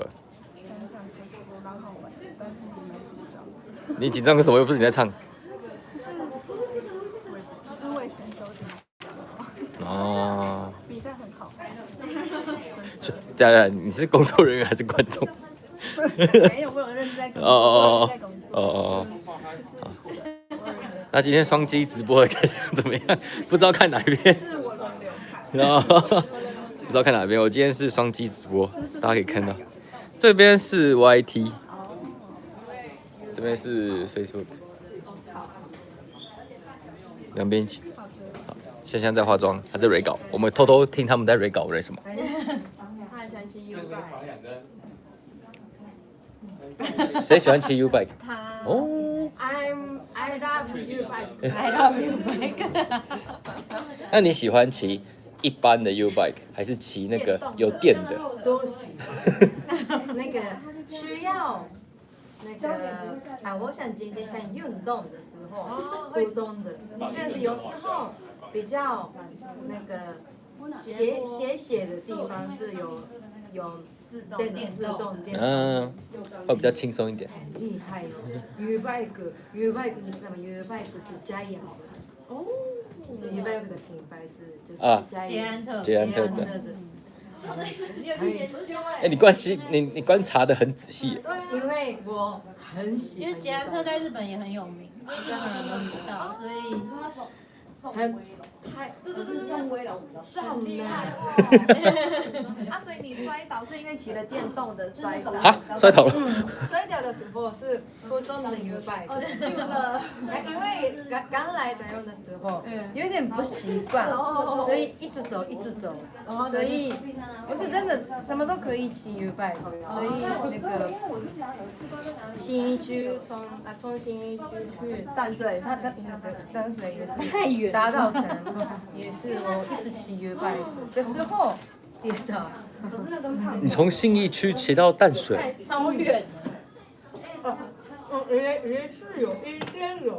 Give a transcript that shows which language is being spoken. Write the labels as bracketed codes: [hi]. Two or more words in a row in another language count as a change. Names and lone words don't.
[zh] 感想其實蠻好玩的，但是也蠻緊張。你緊張個什麼？又不是你在唱。就是為選手緊張。哦。比賽很好。對，你是工作人員還是觀眾？沒有，我有認真在工作。那今天雙機直播的感覺怎麼樣？不知道看哪一邊。是我輪流看。不知道看哪邊。我今天是雙機直播，大家可以看到。這邊是 YT， 這邊是 Facebook， 兩邊一起。好，香香在化妝，還在 re 稿，我們偷偷聽他們在 re 稿 re 什麼。他很喜歡騎 U bike。誰喜歡騎 U bike？他。哦。 [en] I love U bike。I love U bike。 [zh] 那你喜歡騎一般的 U bike， 還是騎那個有電的？都喜歡。那個需要那個啊，我想今天想運動的時候，互動的，但是有時候比較那個斜的地方是有自動電動，嗯，會比較輕鬆一點。很厲害哦 ，U bike 你知道嗎 ？U bike 是佳陽的哦 ，U bike 的品牌是就是捷安特的。你有去研究哎？你觀察得很仔細。因為我很喜歡，因為捷安特在日本也很有名，比較很多人都知道，所以這個是宋威老很厲害啊，所以你摔倒是因為騎了電動的摔倒？啊，摔倒了。摔跤的時候是普通的 U bike，因為剛來台灣的時候有點不習慣，所以一直走，所以我是真的什麼都可以騎 U bike， 所以那個信義區從信義區去淡水，它那個淡水也是太遠，大稻埕也是我一直騎 U bike 的時候跌倒。你從信義區騎到淡水？超遠。也是有，一天有。